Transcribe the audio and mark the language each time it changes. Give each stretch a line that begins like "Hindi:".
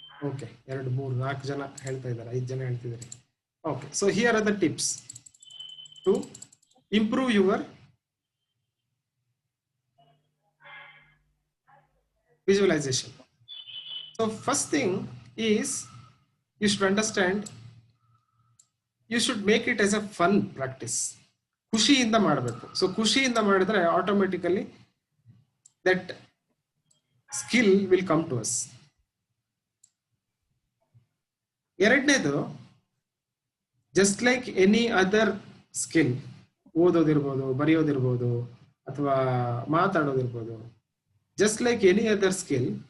English: okay,
Kannada: 2, 3, 4 ಜನ ಹೇಳ್ತಾ ಇದ್ದಾರೆ, 5 ಜನ ಹೇಳ್ತಿದ್ದಾರೆ.
English: Okay, so here are the tips to improve your visualization. So first thing is, you should understand, you should make it as a fun practice.
Kannada: ಖುಷಿಯಿಂದ ಮಾಡಬೇಕು.
English: so
Kannada: ಖುಷಿಯಿಂದ ಮಾಡಿದ್ರೆ
English: Automatically that skill will come to us.
Kannada: ಎರಡನೇದು,
English: just like any other skill,
Kannada: ಓದೋದಿರ್ಬೋದು, ಬರೆಯೋದಿರ್ಬೋದು, ಅಥವಾ ಮಾತಾಡೋದಿರ್ಬೋದು,
English: just like any other skill,